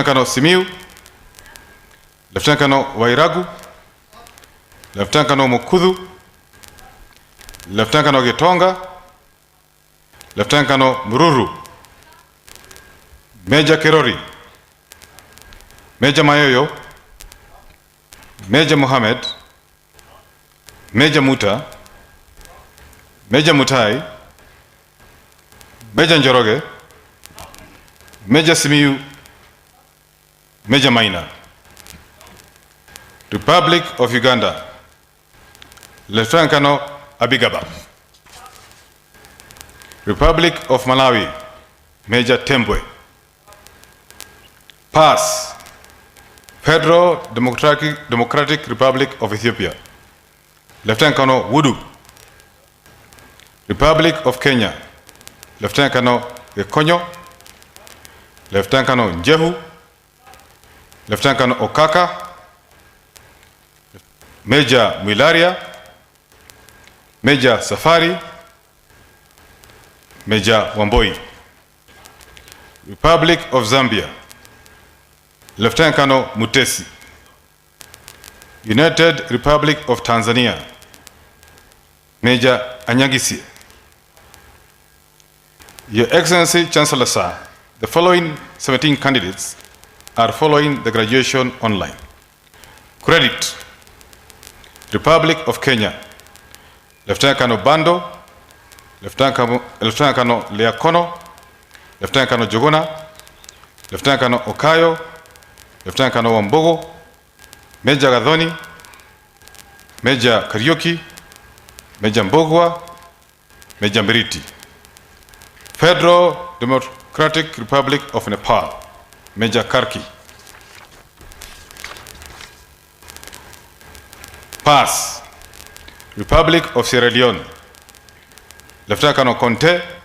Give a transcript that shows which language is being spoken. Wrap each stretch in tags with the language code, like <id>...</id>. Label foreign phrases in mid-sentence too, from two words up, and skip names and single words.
<en>Colonel Simiu, Lieutenant Colonel Wairagu, Lieutenant Colonel Mukudu, Lieutenant Colonel Getonga, Lieutenant Colonel Mururu, Major Kerori, Major Mayoyo, Major Mohammed, Major Muta, Major Mutai, Major Njoroge, Major Simiu, Major Maina. Republic of Uganda, Lieutenant Colonel Abigaba. Republic of Malawi, Major Tembwe. Pass. Federal Democratic Republic of Ethiopia, Lieutenant Colonel Wudu. Republic of Kenya, Lieutenant Colonel Gekonyo, Lieutenant Colonel Njehu, Lieutenant Colonel Okaka, Major Mwilaria, Major Safari, Major Wamboi. Republic of Zambia, Lieutenant Colonel Mutesi. United Republic of Tanzania, Major Anyagisi. Your Excellency, Chancellor Sir, the following 17 candidates are following the graduation online. Credit. Republic of Kenya, Lieutenant Colonel Bando, Lieutenant Colonel Leakono, Lieutenant Colonel Jogona, Lieutenant Colonel Okayo, Lieutenant Colonel Wambogo, Major Gadhoni, Major Kariuki, Major Mbogwa, Major Miriti. Federal Democratic Republic of Nepal, Major Karki. Pass. Republic of Sierra Leone, Lieutenant Colonel Conte.</en>